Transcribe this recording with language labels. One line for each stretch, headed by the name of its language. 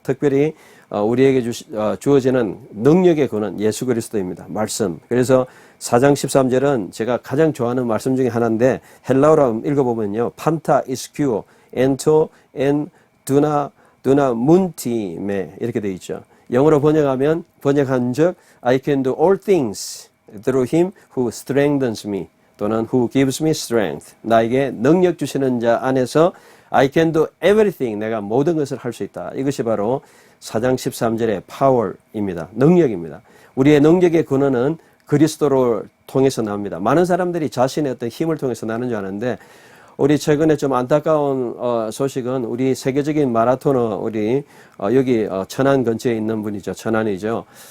Korean: 특별히 우리에게 주어지는 능력의 근원 예수 그리스도입니다. 말씀. 그래서 4장 13절은 제가 가장 좋아하는 말씀 중에 하나인데 헬라어로 읽어보면요.
Greek: 판타 이스큐오 엔토 엔 두나 문티메
Korean: 이렇게 되어 있죠. 영어로 번역한 적
English: I can do all things through him who strengthens me 또는 who gives me strength.
Korean: 나에게 능력 주시는 자 안에서
English: I can do everything.
Korean: 내가 모든 것을 할 수 있다. 이것이 바로 4장 13절의 power입니다. 능력입니다. 우리의 능력의 근원은 그리스도를 통해서 나옵니다. 많은 사람들이 자신의 어떤 힘을 통해서 나는 줄 아는데 우리 최근에 좀 안타까운 소식은 우리 세계적인 마라토너 우리 여기 천안 근처에 있는 분이죠. 천안이죠.